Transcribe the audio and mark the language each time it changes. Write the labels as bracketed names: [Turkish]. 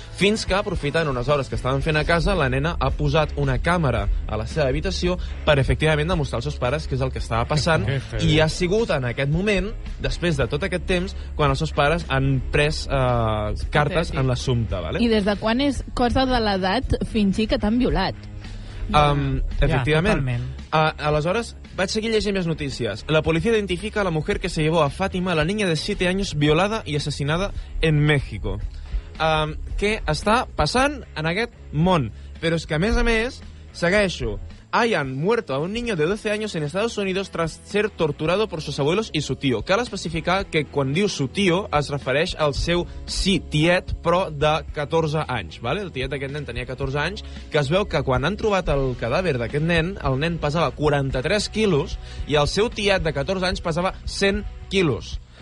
[Catalan] Fins que, aprofitant unes hores que estaven fent a casa, la nena ha posat una càmera a la seva habitació per efectivament demostrar als seus pares què és el que estava passant, i ha sigut en aquest moment, després de tot aquest temps, quan els seus pares han pres cartes en l'assumpte, ¿vale? I des de quan és cosa de l'edat fingir que t'han violat? Efectivament. Aleshores, vaig seguir llegint més notícies. [Spanish] La policía identifica a la mujer que se llevó a Fátima, la niña de 7 años, violada y asesinada en México. [Catalan] Què està passant en aquest món? Però és que, a més, segueixo. [Spanish] Hayan muerto a un niño de 12 años en Estados Unidos tras ser torturado por sus abuelos y su tío. [Catalan] Cal especificar que quan diu [Spanish] su tío [Catalan] es refereix al seu tiet, però de 14 anys. ¿vale? El tiet d'aquest nen tenia 14 anys, que es veu que quan han trobat el cadàver d'aquest nen, el nen pesava 43 quilos i el seu tiet de 14 anys pesava 100 quilos.